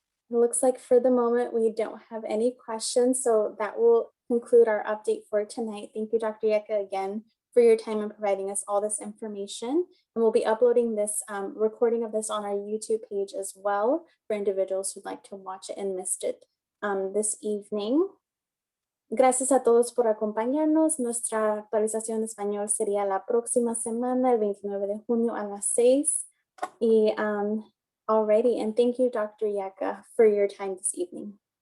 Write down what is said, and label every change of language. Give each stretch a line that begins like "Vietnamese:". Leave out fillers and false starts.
English: It looks like for the moment we don't have any questions, so that will conclude our update for tonight. Thank you, Dr. Yeka, again for your time and providing us all this information. And we'll be uploading this recording of this on our YouTube page as well for individuals who'd like to watch it and missed it this evening.
Spanish: Gracias a todos por acompañarnos. Nuestra actualización en español sería la próxima semana, el 29 de junio a las 6.
English: Y alrighty, and thank you, Dr. Yaka, for your time this evening.